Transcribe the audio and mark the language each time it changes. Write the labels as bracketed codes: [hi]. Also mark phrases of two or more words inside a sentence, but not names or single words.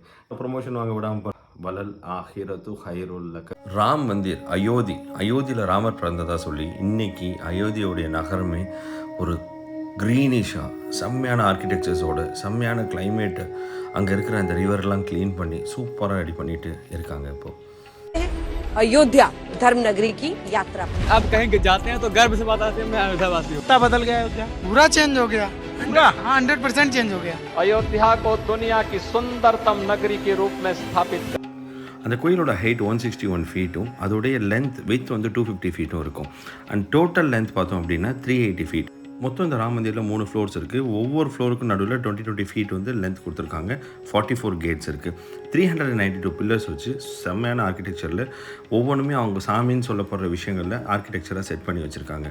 [ta] ப்ரொமோஷன் வாங்க விடாமல் [ar] وللآخرة خير لك. [ta] ராம் மந்திர் அயோத்தியில் ராமர் பிறந்ததாக சொல்லி இன்னைக்கு அயோத்தியோடைய நகரமே ஒரு க்ரீனிஷாக செம்மையான ஆர்கிடெக்சர்ஸோட செம்மையான கிளைமேட்டு, அங்கே இருக்கிற அந்த ரிவர்லாம் க்ளீன் பண்ணி சூப்பராக ரெடி பண்ணிட்டு இருக்காங்க. இப்போது [hi] अयोध्या धर्म नगरी की यात्रा अब कहीं जाते हैं तो गर्व से बताते हैं मैं अयोध्यावासी हूँ। बदल गया अयोध्या, पूरा चेंज हो गया, पूरा 100% चेंज हो गया। अयोध्या को दुनिया की सुंदरतम नगरी के रूप में स्थापित कर। [ta] அந்த கோயிலோட ஹைட் 161 ஃபீட்டும் அதோடைய [en] length width [ta] வந்து 250 ஃபீட்டும் இருக்கும். [en] and total length [ta] பார்த்தோம் அப்படின்னா 380 ஃபீட். மொத்தம் இந்த ராம் மந்திரில் 3 ஃப்ளோர்ஸ் இருக்குது. ஒவ்வொரு ஃப்ளோருக்கும் நடுவில் 20 ஃபீட் வந்து லென்த் கொடுத்துருக்காங்க. 44 கேட்ஸ் இருக்குது. 392 பில்லர்ஸ் வச்சு செம்மையான ஆர்கிடெக்சரில் ஒவ்வொன்றுமே அவங்க சாமின்னு சொல்லப்படுற விஷயங்களில் ஆர்கிடெக்சராக செட் பண்ணி வச்சுருக்காங்க.